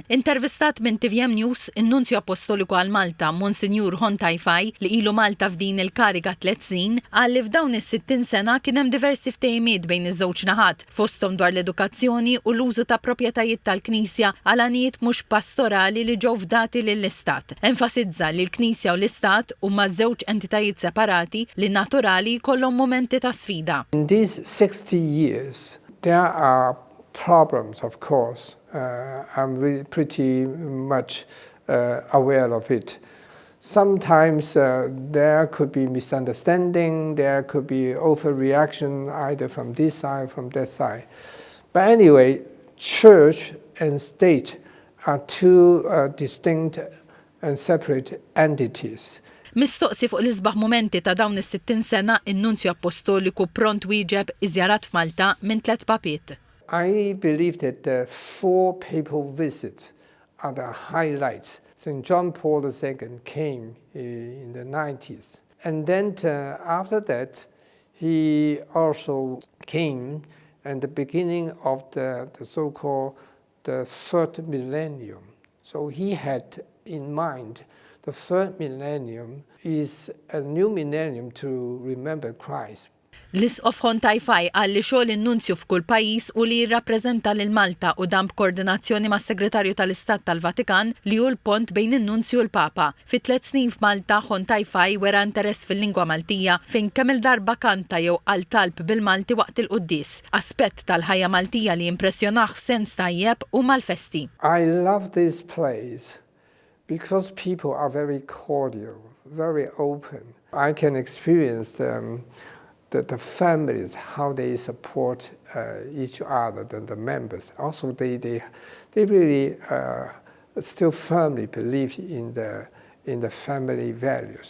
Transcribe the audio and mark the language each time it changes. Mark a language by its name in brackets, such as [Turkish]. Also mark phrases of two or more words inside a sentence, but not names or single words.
[Maltese] Intervistat minn TVM News in-Nunzju Apostoliku għal Malta, Monsinjur Hontajfaj, li ilu Malta f'din il-kariga 3 snin, qal li f'dawn is-60 sena kien hemm diversi ftehimiet bejn iż-żewġ naħat, fosthom dwar l-edukazzjoni u l-użu ta' proprjetajiet tal-Knisja għal anijiet mhux pastorali li ġew fdati lill-Istat. Enfasizza li l-Knisja u l-Istat huma żewġ entitajiet separati li naturali jkollhom momenti ta' sfida. [English] In these 60 years, there are problems, of course. I'm really pretty much aware of it. Sometimes there could be misunderstanding, there could be overreaction either from this side, from that side. But anyway, church and state are two distinct and separate entities. [Maltese] Mistoqsi fuq l-isbaħ momenti ta' dawn is-60 sena in-Nunzju Apostoliku pront wieġeb iż-żjarat f'Malta minn tal-Papiet. [English] I believe that the 4 papal visits are the highlights. St. John Paul II came in the 90s. And then after that, he also came at the beginning of the so-called the 3rd millennium. So he had in mind the 3rd millennium is a new millennium to remember Christ. [Maltese] L-Isqof Hontajfaj qal li xogħol in-Nunzju f'kull pajjiż u li jirrappreżenta lil Malta u dan b'koordinazzjoni mas-Segretarju tal-Istat tal-Vatikan li hu l-pont bejn in-Nunzju u l-Papa. Fi 3 snin f'Malta Hontajfaj wera interess fil-lingwa Maltija fejn kemm il-darba kanta jew qal talb bil-Malti waqt il-Qudies. Aspett tal-ħajja Maltija li impressjonah f'sens tajjeb huma l-festi. [English] I love this place because people are very cordial, very open. I can experience the families, how they support each other, the members. Also, they really still firmly believe in the family values.